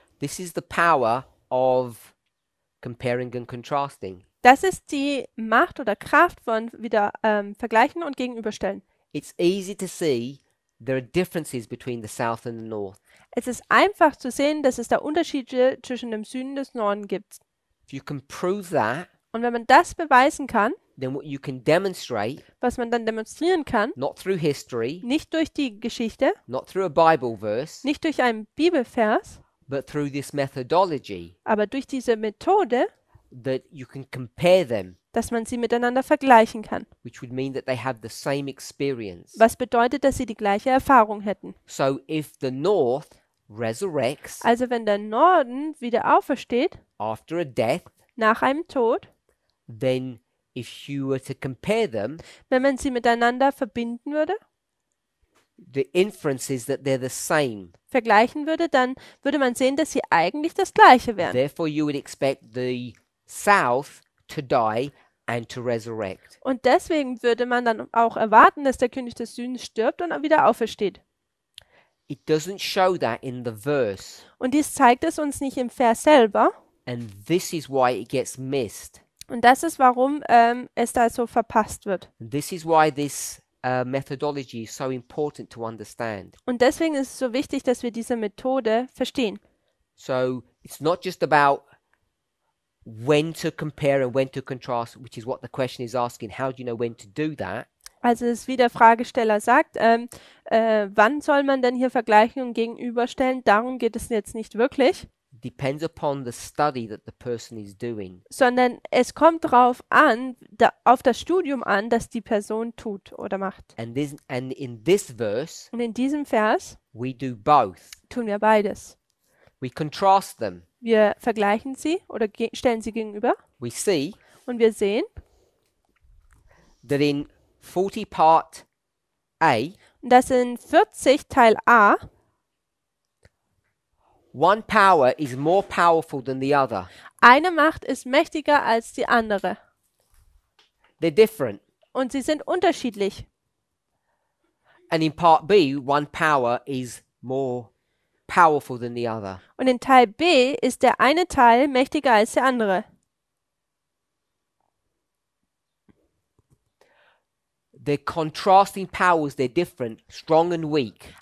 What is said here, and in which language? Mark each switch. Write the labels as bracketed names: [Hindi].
[English] This is the power of comparing and contrasting. [German] Das ist die Macht oder Kraft von wieder vergleichen und gegenüberstellen. [English] It's easy to see there are differences between the south and the north. [German] Es ist einfach zu sehen, dass es da Unterschiede zwischen dem Süden und des Norden gibt. [English] If you can prove that, [German] Und wenn man das beweisen kann, [English] then what you can demonstrate, [German] was man dann demonstrieren kann, [English] not through history, [German] nicht durch die Geschichte, [English] not through a Bible verse, [German] nicht durch einen Bibelvers, [English] but through this methodology, [German] aber durch diese Methode, [English] that you can compare them, [German] dass man sie miteinander vergleichen kann. [English] which would mean that they have the same experience. [German] Was bedeutet, dass sie die gleiche Erfahrung hätten. [English] So if the north resurrects [German] Also wenn der Norden wieder aufersteht, [English] after a death, [German] nach einem Tod, [English] then if you were to compare them, [German] wenn man sie miteinander verbinden würde, [English] the inference is that they're the same. [German] vergleichen würde, dann würde man sehen, dass sie eigentlich das Gleiche wären. [English] Therefore, you would expect the south to die and to resurrect. [German] Und deswegen würde man dann auch erwarten, dass der König des Südens stirbt und wieder aufersteht. [English] It doesn't show that in the verse, [German] Und dies zeigt es uns nicht im Vers selber. [English] and this is why it gets missed. [German] Und das ist, warum es da so verpasst wird. [English] And this is why this methodology is so important to understand. [German] Und deswegen ist es so wichtig, dass wir diese Methode verstehen. [English] So it's not just about when to compare and when to contrast, which is what the question is asking. How do you know when to do that? [German] Also es ist, wie der Fragesteller sagt, wann soll man denn hier vergleichen und gegenüberstellen? Darum geht es jetzt nicht wirklich, [English] Depends upon the study that the person is doing. [German] sondern es kommt darauf an, auf das Studium an, das die Person tut oder macht. [English] And in this verse, [German] Und in diesem Vers [English] we do both. [German] tun wir beides. [English] We contrast them. [German] Wir vergleichen sie oder stellen sie gegenüber [English] We see [German] und wir sehen, [English] that in 40 part A, [German] dass in 40 Teil A [English] one power is more powerful than the other. [German] eine Macht ist mächtiger als die andere. [English] They're different. [German] Und sie sind unterschiedlich. [English] And in part B, one power is more powerful than the other. [German] Und in Teil B ist der eine Teil mächtiger als der andere. [English] They're contrasting powers, they're different, strong and weak.